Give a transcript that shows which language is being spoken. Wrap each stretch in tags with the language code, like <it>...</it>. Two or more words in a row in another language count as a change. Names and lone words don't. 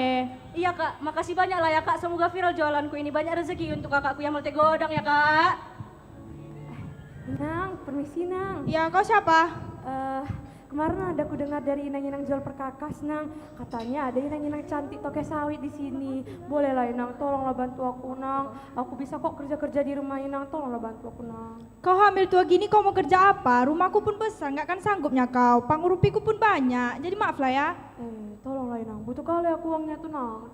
<id>Iya kak, makasih banyak lah ya kak. Semoga viral jualanku ini. Banyak rezeki untuk kakakku yang melte godang ya kak. Nang, permisi Nang. Ya kau siapa? Kemarin ada aku dengar dari Inang-Inang jual perkakas Nang. Katanya ada Inang-Inang cantik toke sawit di sini. Boleh lah Inang, tolonglah bantu aku Nang. Aku bisa kok kerja-kerja di rumah Inang, tolonglah bantu aku Nang. Kau hamil tua gini kau mau kerja apa? Rumahku pun besar, nggak kan sanggupnya kau. Pangurupiku pun banyak, jadi maaf lah ya. Tolonglah Inang, butuh kali aku uangnya tuh Nang.</id>